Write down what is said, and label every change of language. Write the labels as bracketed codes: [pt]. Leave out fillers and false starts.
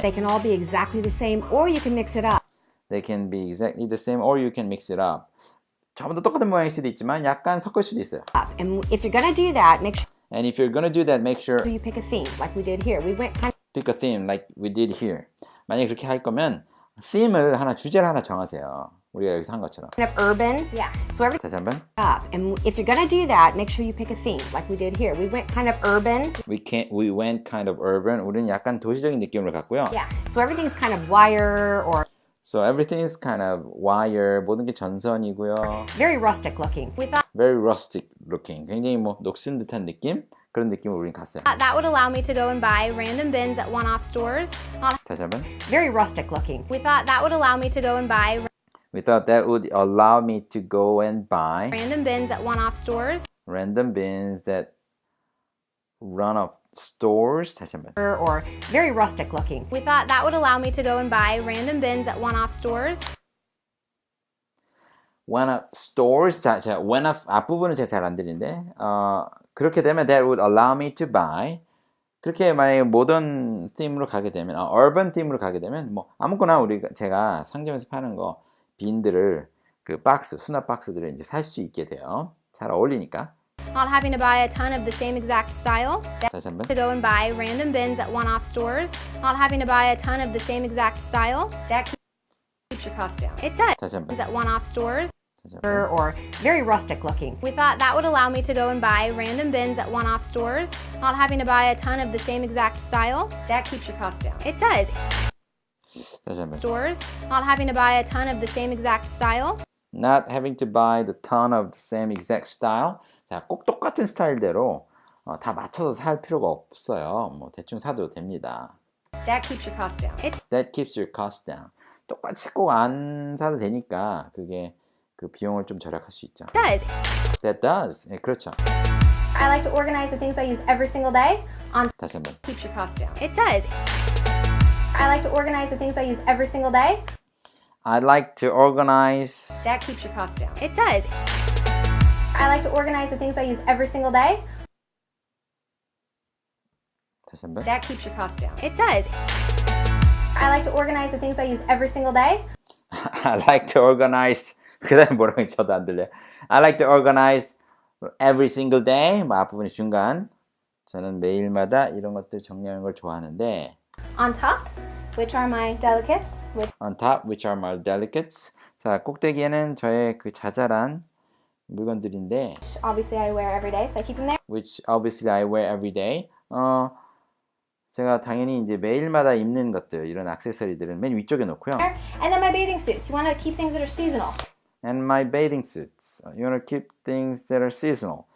[en] they can all be exactly the same, or you can mix it up. they can be exactly the same or you can mix it up. [ko] 전부 다 똑같은 모양일 수도 있지만 약간 섞을 수도 있어요. [en] And if you're gonna do that, make sure And if you're gonna do that, make sure you pick a theme, like we did here. We went kind pick a theme like we did here. [ko] 만약에 그렇게 할 거면 주제를 하나 정하세요. 우리가 여기서 한 것처럼. [en] of urban. Yeah. So everything [ko] 다시 한번. [en] up. And if you're gonna do that, make sure you pick a theme, like we did here. We went kind of urban. We went kind of urban. [ko] 우리는 약간 도시적인 느낌을 갖고요. [en] Yeah. So everything's kind of wire or So everything is kind of wire. [ko] 모든 게 전선이고요. [en] very rustic looking. We thought Very rustic looking. [ko] 굉장히 뭐 녹슨 듯한 느낌? 그런 느낌으로 우린 갔어요. [en] that would allow me to go and buy random bins at one-off stores. [ko] 다시 한번. [en] Very rustic looking. We thought that would allow me to go and buy We thought that would allow me to go and buy random bins at one-off stores. random bins that run off stores. [ko] 다시 한번. [en] Or very rustic looking. We thought that would allow me to go and buy random bins at one-off stores. One-off stores. [ko] 자, one-off 앞부분은 제가 잘 안 들리는데 그렇게 되면 [en] that would allow me to buy. [ko] 그렇게 만약에 모던 팀으로 가게 되면 urban 팀으로 가게 되면 뭐 아무거나 제가 상점에서 파는 거 빈들을 그 수납 박스들을 이제 살 수 있게 돼요. 잘 어울리니까. [en] Not having to buy a ton of the same exact style. [ko] 다시 한번. [en] To go and buy random bins at one-off stores. Not having to buy a ton of the same exact style. That keeps your cost down. It does. [ko] 다시 한번. [en] At one-off stores. [ko] 다시 한번. [en] Or very rustic looking. We thought that would allow me to go and buy random bins at one-off stores. Not having to buy a ton of the same exact style. That keeps your cost down. It does. [ko] 다시 한번. [en] Stores. Not having to buy a ton of the same exact style. Not having to buy the ton of the same exact style. [ko] 자, 꼭 똑같은 스타일대로 다 맞춰서 살 필요가 없어요. 뭐 대충 사도 됩니다. [en] That keeps your cost down. That keeps your cost down. [ko] 똑같이 꼭 안 사도 되니까 그게 그 비용을 좀 절약할 수 있죠. [en] It does. That does. [ko] 네, 그렇죠. [en] I like to organize the things I use every single day. [ko] 다시 한번. [en] Keeps your cost down. It does. I like to organize the things I use every single day. I'd like to organize. That keeps your cost down. It does. I like to organize the things I use every single day. [ko] 다시 한번. [en] That keeps your cost down. It does. I like to organize the things I use every single day. I like to organize. [ko] 그다음에 뭐라고 저도 안 들려요. [en] I like to organize every single day. [ko] 뭐 앞부분이 중간. 저는 매일마다 이런 것들 정리하는 걸 좋아하는데. [en] On top, which are my delicates. On top, which are my delicates. [ko] 자, 꼭대기에는 저의 그 자잘한 물건들인데. [en] Which obviously I wear every day, so I keep them there. Which obviously I wear every day. [ko] 제가 당연히 이제 매일마다 입는 것들, 이런 액세서리들은 맨 위쪽에 놓고요. [en] And then my bathing suits. You want to keep things that are seasonal. And my bathing suits. You want to keep things that are seasonal.